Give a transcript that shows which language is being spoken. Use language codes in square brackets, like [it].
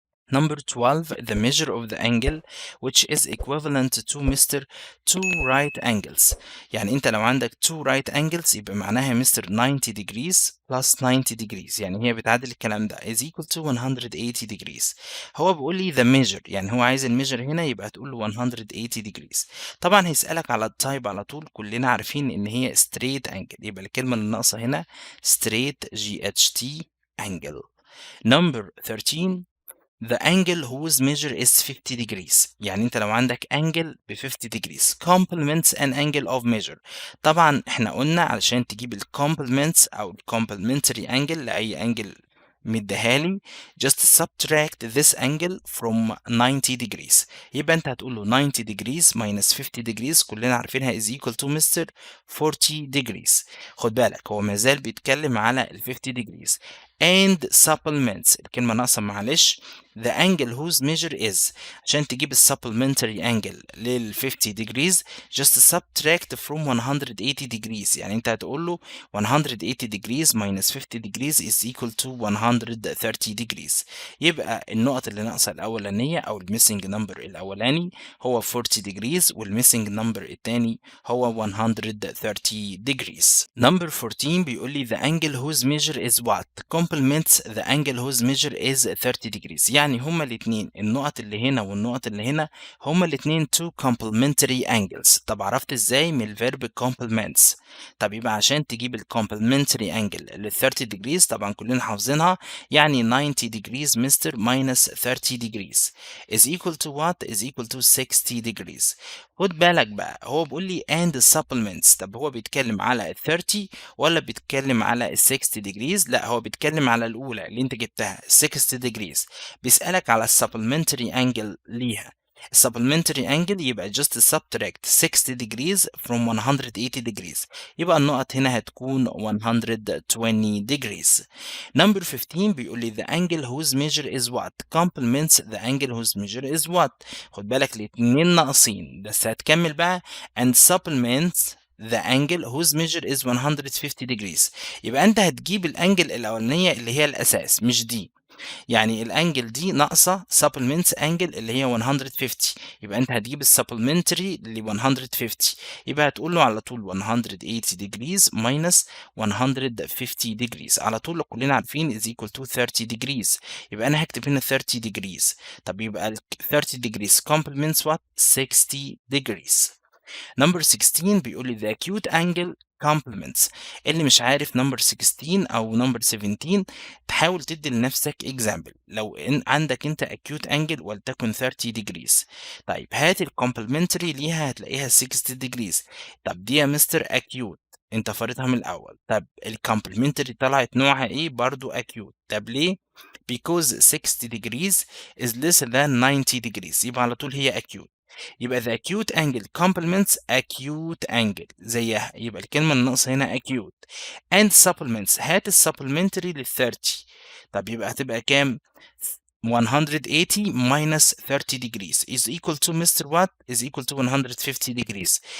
[en] Number 12 the measure of the angle which is equivalent to mister two right angles، يعني انت لو عندك two right angles يبقى معناها مستر 90 degrees plus 90 degrees، [ar] يعني هي بتعادل الكلام ده [en] is equal to 180 degrees. [ar] هو بيقول لي the measure، يعني هو عايز الميجر هنا يبقى هتقول له 180 degrees. طبعا هيسألك على التايب على طول، كلنا عارفين ان هي straight angle، يبقى الكلمة اللي ناقصة هنا straight GHT angle. [en] Number 13 the angle whose measure is 50 degrees، يعني انت لو عندك angle ب 50 degrees complements an angle of measure. [ar] طبعا احنا قلنا علشان تجيب ال complements او ال complementary angle لأي angle مديها لي [en] just subtract this angle from 90 degrees، [ar] يبقى انت هتقول له 90 degrees minus 50 degrees كلنا عارفينها is equal to مستر 40 degrees. خد بالك هو مازال بيتكلم على [en] ال 50 degrees and supplements، الكلمة ناقصة معلش the angle whose measure is، عشان تجيب ال supplementary angle لل 50 degrees just subtract from 180 degrees، يعني انت هتقول له 180 degrees minus 50 degrees is equal to 130 degrees. [ar] يبقى النقط اللي ناقصة الأولانية أو ال missing number الأولاني هو 40 degrees، وال missing number التاني هو 130 degrees. Number 14 بيقول لي the angle whose measure is what [en] complements the angle whose measure is 30 degrees. [ar] يعني هما الاتنين النقط اللي هنا والنقط اللي هنا هما الاتنين two complementary angles. طب عرفت ازاي؟ من الفيرب complements. طب يبقى عشان تجيب [en] ال complementary angle لل 30 degrees طبعا كلنا حافظينها، يعني 90 degrees mister minus 30 degrees is equal to what؟ is equal to 60 degrees. [ar] خد بالك بقى هو بيقول لي and supplements. طب هو بيتكلم على ال 30 ولا بيتكلم على ال 60 degrees؟ لا هو بيتكلم على الأولى اللي أنت جبتها 60 degrees. بيسألك على ال supplementary angle ليها. [en] supplementary angle يبقى just subtract 60 degrees from 180 degrees. [ar] يبقى النقط هنا هتكون 120 degrees. [en] Number 15 بيقول لي the angle whose measure is what complements the angle whose measure is what. خد بالك الاتنين ناقصين بس هتكمل بقى and supplements the angle whose measure is 150 degrees. [ar] يبقى انت هتجيب الانجل الاولانيه اللي هي الاساس مش دي، يعني الانجل دي ناقصه supplements angle اللي هي 150، يبقى انت هتجيب السبلمنتري ل 150، يبقى هتقول له على طول 180 degrees minus 150 degrees. على طول كلنا عارفين [en] is equal to 30 degrees، [ar] يبقى انا هكتب هنا 30 degrees. [en] طب يبقى ال 30 degrees complements what 60 degrees. Number 16 بيقول لي the acute angle complements. [ar] اللي مش عارف number 16 أو number 17 تحاول تدي لنفسك example. لو إن عندك أنت acute angle ولتكن 30 degrees، طيب هات ال complementary ليها هتلاقيها 60 degrees. طب دي يا مستر acute أنت فارضها من الأول. طب ال complementary طلعت نوعها إيه؟ برضو acute. [en] طب ليه؟ because 60 degrees is less than 90 degrees، يبقى على طول هي acute. يبقى the acute angle complements acute angle زيها، يبقى الكلمة الناقصة هنا acute and supplements. [ar] هات ال supplementary لل 30. [en] طب يبقى هتبقى كام؟ 180 minus 30 degrees is equal to Mr. What is equal to 150 degrees.